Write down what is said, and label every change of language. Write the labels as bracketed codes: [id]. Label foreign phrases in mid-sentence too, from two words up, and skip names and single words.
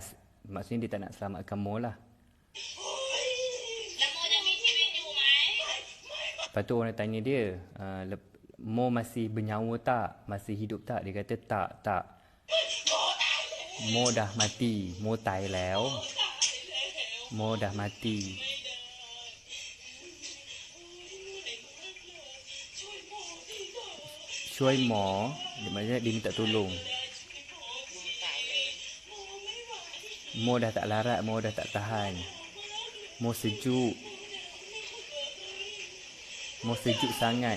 [ms] Maksudnya dia tak nak selamatkan Mo lah. Lepas tu orang tanya dia, Mo masih bernyawa tak? Masih hidup tak? Dia kata tak. Mo dah mati. Mo [th] ตายแล้ว [ms] Mo dah mati. Cuy Mo, maksudnya dia minta tolong. Mo dah tak larat, Mo dah tak tahan. Mo sejuk. Mo sejuk sangat.